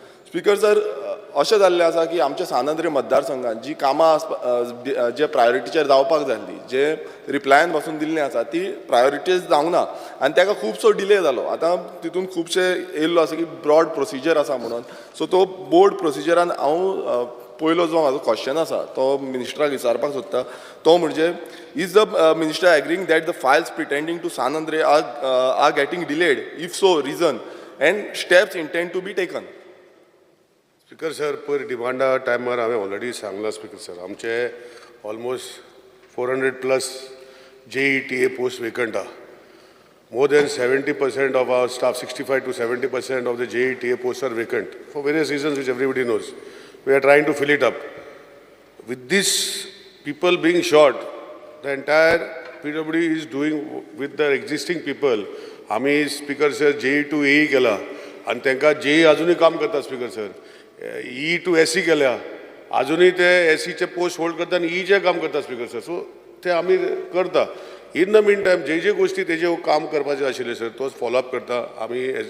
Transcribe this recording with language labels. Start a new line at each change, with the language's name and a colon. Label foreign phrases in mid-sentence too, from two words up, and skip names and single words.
Konkani: स्पीकर सर अशें जाल्लें आसा की आमच्या सानंद्री मतदारसंघात जी कामां जे प्रायोरिटीचेर जावपाक जाय आसलीं जे रिप्लायान पासून दिल्लीं आसा ती प्रायोरिटीज जावंक ना आनी ताका खुबसो डिले जालो. आतां तितून खुबशे येयल्लो आसा की
English: broad procedure
Konkani: आसा म्हणून. सो तो बोर्ड प्रोसिजरान हांव पयलो जो म्हाजो क्वेश्चन आसा तो मिनिस्टराक विचारपाक सोदता तो म्हणजे
English: is the minister agreeing that the files pretending to Sanandre are getting delayed if so reason and steps intend to be taken.
Konkani: स्पीकर सर पर डिमांडा टायमार हांवें ऑलरेडी सांगला स्पीकर सर आमचे
English: almost 400+ JETA post vacant
Konkani: आहा.
English: More than 70% of our staff, 65 to 70% of the JETA posts are vacant for various reasons which everybody knows. We are trying to fill it up. With these people being short, the entire PWD is doing with the existing people.
Konkani: आम्ही स्पीकर सर
English: JE to AE
Konkani: केला आणि तांकां JE अजूनही काम करता स्पीकर सर.
English: E to SE
Konkani: केल्या अजूनही ते SEचे पोस्ट होल्ड करता आणि Eचे काम करता स्पीकर सर. सो ते आम्ही करता.
English: in the mean time
Konkani: जे गोष्टी तेजे काम करपाचे आशिल्ले सर तोच फॉलोअप करता.